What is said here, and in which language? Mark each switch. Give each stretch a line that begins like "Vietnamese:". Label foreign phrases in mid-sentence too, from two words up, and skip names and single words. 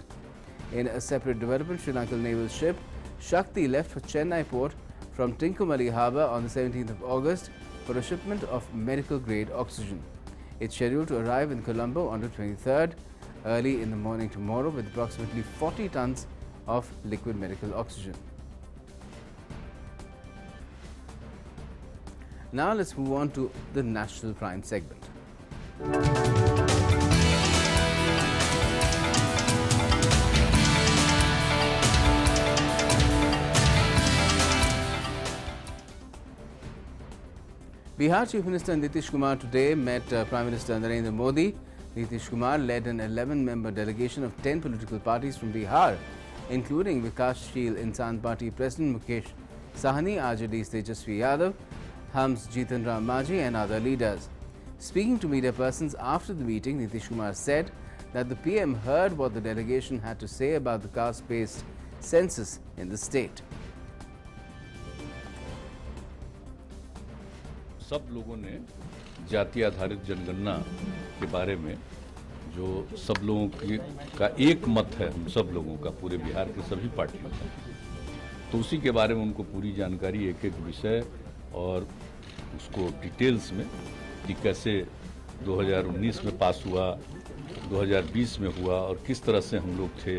English: In a separate development, Sri Lankan naval ship Shakti left for Chennai port from Tinkumali harbour on the 17th of August for a shipment of medical-grade oxygen. It's scheduled to arrive in Colombo on the 23rd, early in the morning tomorrow, with approximately 40 tons of liquid medical oxygen. Now let's move on to the National Prime segment. Bihar Chief Minister Nitish Kumar today met Prime Minister Narendra Modi. Nitish Kumar led an 11-member delegation of 10 political parties from Bihar, including Vikashsheel Insan Party President Mukesh Sahni, RJD's Tejasvi Yadav, Hams Jitan Ram Majhi and other leaders. Speaking to media persons after the meeting, Nitish Kumar said that the PM heard what the delegation had to say about the caste-based census in the state.
Hindi: सब लोगों ने जाति आधारित जनगणना के बारे में जो सब लोगों का एक मत है, हम सब लोगों का, पूरे बिहार के सभी पार्टियों का, तो उसी के बारे में उनको पूरी जानकारी, एक एक विषय और उसको डिटेल्स में कि कैसे 2019 में पास हुआ, 2020 में हुआ और किस तरह से हम लोग थे।